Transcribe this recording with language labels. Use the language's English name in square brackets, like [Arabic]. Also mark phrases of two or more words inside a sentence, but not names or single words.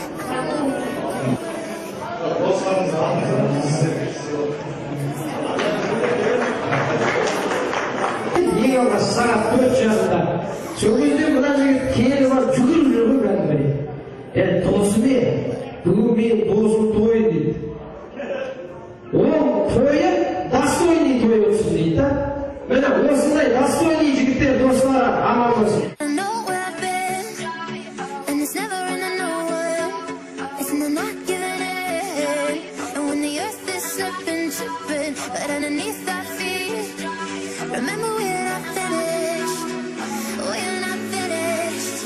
[Kazakh] Ең алғаш сағат 4 жарымда сол кезде мына жігіт келіп алып жүгіріп жүр ғой кәдімгідей. Досым бүгін менің досым тойы дейді. Ол тойы достойный той olsun дейді да. Міне осындай достойный жігіттер достары аман болсын. [English] But underneath our feet, remember we're not finished. We're not finished.